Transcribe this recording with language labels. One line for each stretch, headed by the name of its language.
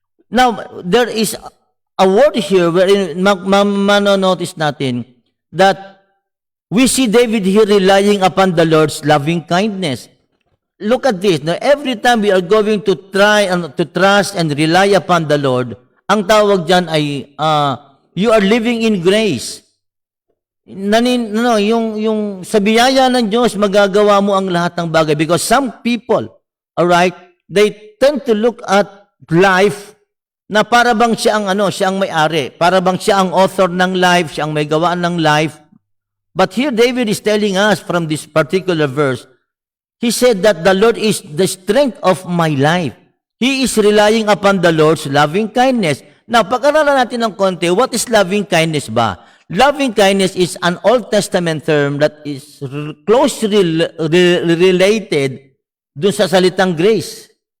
English: Now, there is a word here wherein manonotice natin that we see David here relying upon the Lord's loving kindness. Look at this. Now, every time we are going to try and to trust and rely upon the Lord,
Filipino: ang tawag dyan ay,
English: you are living in grace.
Filipino: Yung sa biyaya ng Diyos, magagawa mo ang lahat ng bagay.
English: Because some people, alright, they tend to look at life
Filipino: na para bang siya ang may-ari. Para bang siya ang author ng life, siya ang may gawaan ng life.
English: But here David is telling us from this particular verse, he said that the Lord is the strength of my life. He is relying upon the Lord's loving kindness. Now,
Filipino: pag-aralan natin ng konti,
English: what is loving kindness ba? Loving kindness is an Old Testament term that is closely related
Filipino: dun sa salitang
English: grace.